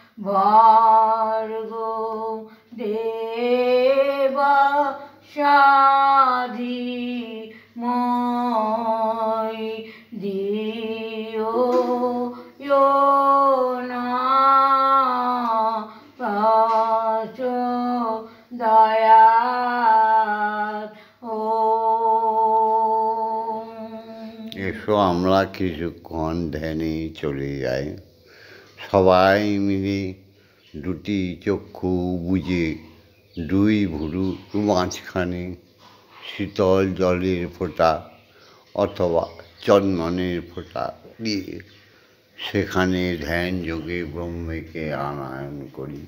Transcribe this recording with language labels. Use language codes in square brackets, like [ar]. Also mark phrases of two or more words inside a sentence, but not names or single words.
[sa] भर्गो देवस्य धीमहि धियो यो नः प्रचोदयात् ॐ। [bn] এসো আমরা কিছুক্ষণ ধ্যানে চলে যাই, সবাই মিলে দুটি চক্ষু বুজে দুই ভুরু মাঝখানে শীতল জলের ফোঁটা অথবা চন্দনের ফোঁটা দিয়ে সেখানে ধ্যান যোগে ব্রহ্মকে আনয়ন করি।